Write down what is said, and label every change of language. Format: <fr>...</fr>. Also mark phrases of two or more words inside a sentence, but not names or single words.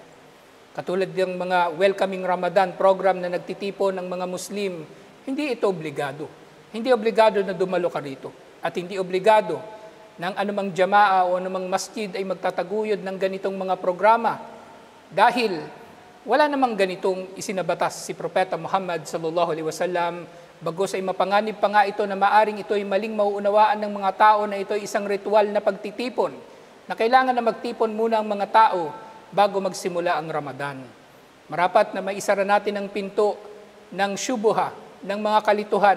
<tl>Katulad ng mga</tl> <en>welcoming Ramadan program</en> <tl>na nagtitipon ng mga Muslim, hindi ito obligado. Hindi obligado na dumalo ka rito. At hindi obligado ng anumang jamaa o anumang masjid ay magtataguyod ng ganitong mga programa. Dahil wala namang ganitong isinabatas si Propeta Muhammad</tl> <ar>صلى الله عليه وسلم,</ar> <tl>bagos ay mapanganib pa nga ito na maaring ito ay maling mauunawaan ng mga tao na ito ay isang ritual na pagtitipon na kailangan na magtipon muna ang mga tao bago magsimula ang Ramadan. Marapat na maisara natin ang pinto ng syubuha, ng mga kalituhan.</tl>